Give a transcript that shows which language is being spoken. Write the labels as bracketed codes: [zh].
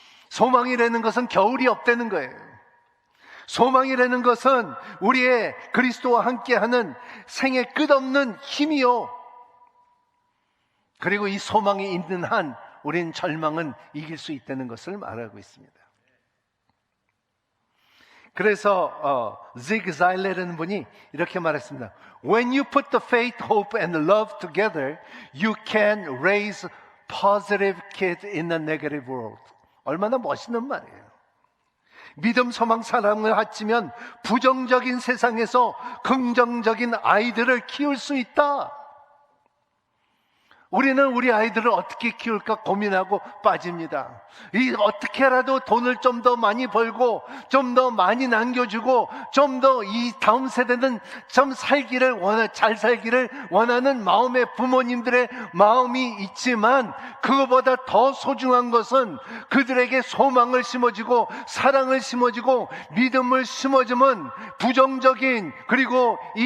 [ko] 소망이라는 것은 겨울이 없다는 거예요. 소망이라는 것은 우리의 그리스도와 함께하는 생의 끝없는 힘이요, 그리고 이 소망이 있는 한 우린 절망은 이길 수 있다는 것을 말하고 있습니다. 그래서 지그 자일레라는 분이 이렇게 말했습니다. [en] When you put the faith, hope and love together, you can raise positive kids in a negative world. [ko] 얼마나 멋있는 말이에요. 믿음, 소망, 사랑을 합치면 부정적인 세상에서 긍정적인 아이들을 키울 수 있다. 우리는 우리 아이들을 어떻게 키울까 고민하고 빠집니다. 어떻게라도 돈을 좀 더 많이 벌고 좀 더 많이 남겨주고 좀 더 이 다음 세대는 좀 잘 살기를 원하는 마음의 부모님들의 마음이 있지만, 그거보다 더 소중한 것은 그들에게 소망을 심어주고 사랑을 심어주고 믿음을 심어주면 부정적인, 그리고